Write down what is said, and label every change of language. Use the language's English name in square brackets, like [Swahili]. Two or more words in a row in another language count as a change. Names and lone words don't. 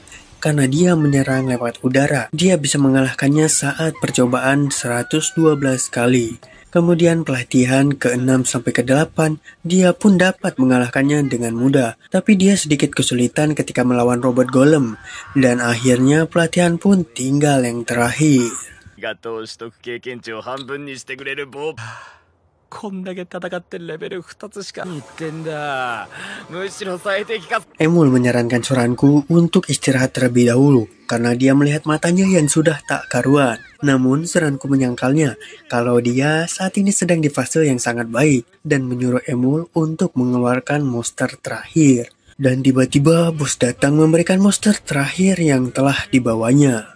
[Indonesian] Karena dia menyerang lewat udara, dia bisa mengalahkannya saat percobaan 112 kali. Kemudian pelatihan ke-6 sampai ke-8, dia pun dapat mengalahkannya dengan mudah. Tapi dia sedikit kesulitan ketika melawan robot golem. Dan akhirnya pelatihan pun tinggal yang terakhir. [Japanese] こんだけ戦ってレベル2つしか言ってんだ。むしろ最適化。 [Indonesian] Emul menyarankan Suranku untuk istirahat terlebih dahulu karena dia melihat matanya yang sudah tak karuan. Namun Suranku menyangkalnya kalau dia saat ini sedang di fase yang sangat baik dan menyuruh Emul untuk mengeluarkan monster terakhir. Dan tiba-tiba bos datang memberikan monster terakhir yang telah dibawanya.